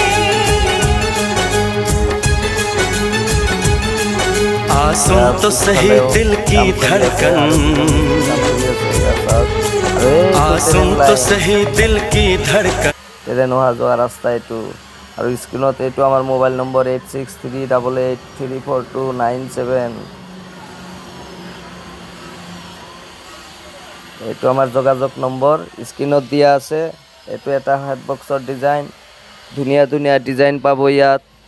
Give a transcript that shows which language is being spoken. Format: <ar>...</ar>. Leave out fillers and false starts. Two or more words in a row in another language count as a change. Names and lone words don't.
<hi>सुन तो सही दिल की धड़कन, सुन तो सही दिल की धड़कन।</hi> <as>ট্রেন অহা যোৱা ৰাস্তা এইটো আৰু স্ক্ৰীনত এইটো আমাৰ মোবাইল নম্বৰ 8638834297। এইটো আমাৰ যোগাযোগ নম্বৰ স্ক্ৰীনত দিয়া আছে। এইটো এটা হেডবক্সৰ ডিজাইন, ধুনীয়া ধুনীয়া ডিজাইন পাব ইয়াত।</as>